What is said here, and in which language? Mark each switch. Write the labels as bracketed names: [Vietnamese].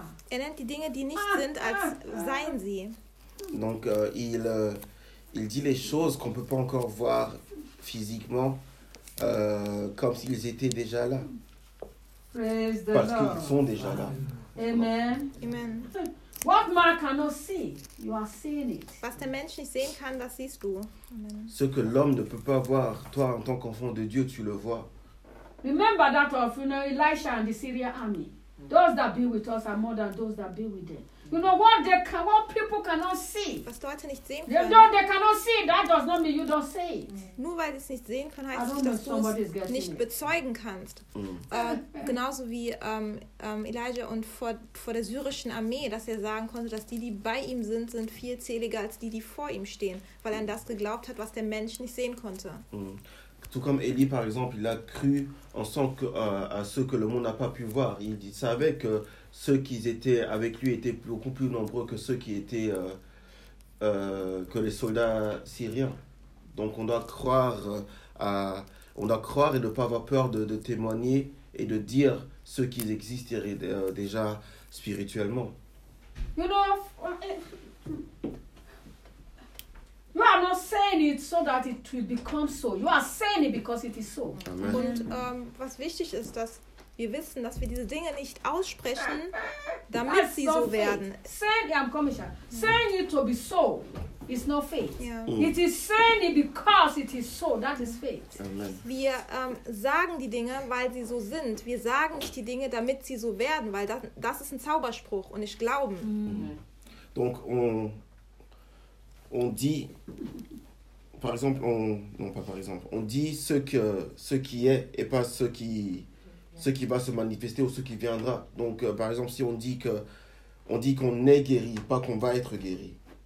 [German] Er nennt die Dinge, die nicht sind, als seien sie. [French] Donc, il dit les choses qu'on ne peut pas encore voir physiquement. Comme s'ils étaient déjà là. [English] Praise the [French] Parce [English] Lord. [French] Qu'ils sont déjà là. [English] Amen. Amen. What man cannot see, you are seeing it. [German] Was der Mensch nicht sehen kann, das siehst du. [French] Ce que l'homme ne peut pas voir, toi en tant qu'enfant de Dieu, tu le vois. [English] Remember that of, you know, Elisha and the Syrian army. Those that be with us are more than those that be with them. You know what they can, what people cannot see. [German] Was Leute nicht sehen können. [English] They, no, they cannot see. That does not mean you don't say it. [German] Nur weil sie es nicht sehen können, heißt es nicht, dass du es nicht bezeugen kannst. Genauso wie Elijah und vor der syrischen Armee, dass er sagen konnte, dass die, die bei ihm sind, sind viel zähliger als die, die vor ihm stehen, weil er an das geglaubt hat, was der Mensch nicht sehen konnte. [French] Tout comme Élie, par exemple, il a cru en son que, à ce que le monde n'a pas pu voir. Il savait que ceux qui étaient avec lui étaient beaucoup plus nombreux que ceux qui étaient que les soldats syriens. Donc on doit croire à, on doit croire et ne pas avoir peur de témoigner et de dire ce qu'ils existent déjà spirituellement. [English] You know, you are not saying it so that it will become so. You are saying it because it is so. Amen. [German] Und was wichtig ist, dass wir wissen, dass wir diese Dinge nicht aussprechen, damit [English] that's [German] sie so [English] faith. [German] Werden. [English] Saying, yeah, I'm coming, saying it to be so is not faith. Yeah. It is saying it because it is so. That is faith. Amen. [German] Wir sagen die Dinge, weil sie so sind. Wir sagen nicht die Dinge, damit sie so werden, weil das ist ein Zauberspruch und nicht Glauben. Mm-hmm. [French] Donc, on dit, par exemple, on dit ce qui est et pas ce qui va se manifester ou ce qui viendra. Donc, par exemple, si on dit qu'on est guéri, pas qu'on va être guéri.